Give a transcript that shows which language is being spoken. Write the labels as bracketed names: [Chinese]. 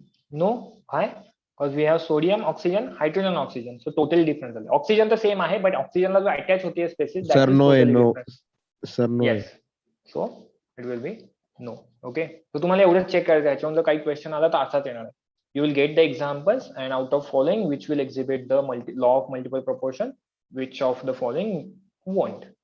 [English] No, why? Because we have sodium, oxygen, hydrogen, oxygen. So totally different. Oxygen the same [Marathi] आहे, [English] but oxygen [Hindi] ला जो attach होती है [English] species, that is totally different. Sir, no. Yes. So it will be no. Okay. [Marathi] So तुम्हाला एवढंच check करायचं आहे. याच्यावर काही क्वेश्चन आला तर असाच येणार आहे. [English] You will get the examples and out of following which will exhibit the law of multiple proportion, which of the following won't.